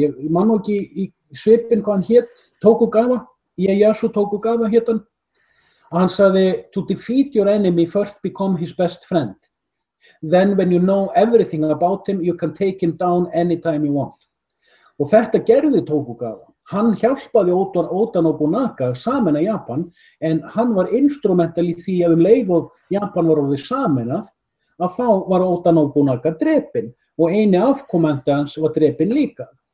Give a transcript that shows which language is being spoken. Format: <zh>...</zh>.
<is>Ég man nú ekki í svipinn hvað hann hét, Tokugawa, Ieyasu Tokugawa hét hann. Hann sagði,</is> <en>to defeat your enemy, first become his best friend. Then when you know everything about him, you can take him down anytime you want.</en> <is>Og þetta gerði Tokugawa. Hann hjálpaði Oda Nobunaga að sameina Japan, en hann var instrumental í því að leið og Japan var orðið sameinað, að þá var Oda Nobunaga drepinn og eini afkomandi hans var drepinn líka.</is>